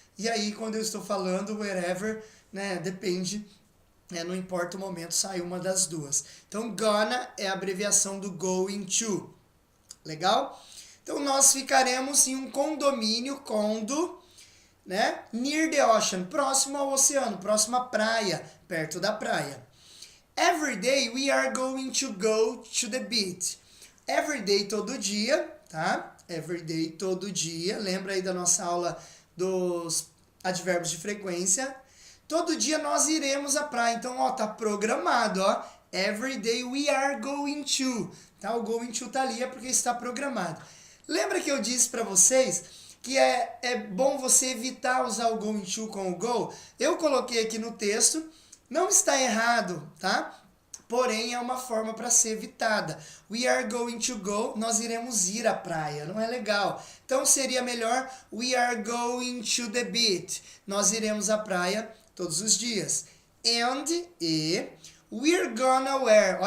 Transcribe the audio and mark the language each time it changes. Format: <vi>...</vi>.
<pt>E aí, quando eu estou falando wherever, depende, não importa o momento, sai uma das duas. Então, gonna é a abreviação do going to. Legal? Então, nós ficaremos em um condomínio, condo,</pt> <en>near the ocean,</en> <pt>próximo ao oceano, próximo à praia, perto da praia.</pt> <en>Every day we are going to go to the beach.</en> <pt>Every day, todo dia, tá? Every day, todo dia. Lembra aí da nossa aula dos advérbios de frequência. Todo dia nós iremos à praia. Então, ó, tá programado, ó.</pt> <en>Every day we are going to.</en> <pt>Tá? O going to tá ali é porque está programado. Lembra que eu disse para vocês que é bom você evitar usar o going to com o go? Eu coloquei aqui no texto. Não está errado, tá? Porém, é uma forma para ser evitada.</pt> <en>We are going to go,</en> <pt>nós iremos ir à praia, não é legal. Então, seria melhor,</pt> <en>we are going to the beach.</en> <pt>Nós iremos à praia todos os dias.</pt> <en>And, we're gonna wear.</en>